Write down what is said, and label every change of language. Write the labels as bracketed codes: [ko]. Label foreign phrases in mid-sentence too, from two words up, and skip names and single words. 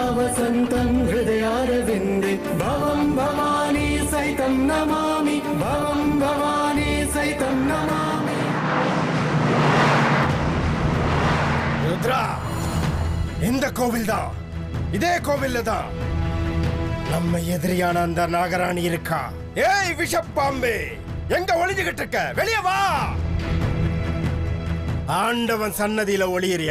[sa] वसन्तं हृदयारविन्दे भवं भवानी सहितं नमामि भवं भवानी सहितं नमामि [ta] ருத்ரா இந்த கோவில் தான் இதே கோவில்ல தான் நம்ம எதிரியான அந்த நாகராணி இருக்கா. ஏய் விஷப்பாம்பே, எங்க ஒளிஞ்சுகிட்டு இருக்க? வெளியே வா. ஆண்டவன் சன்னதியில ஒளியறியா?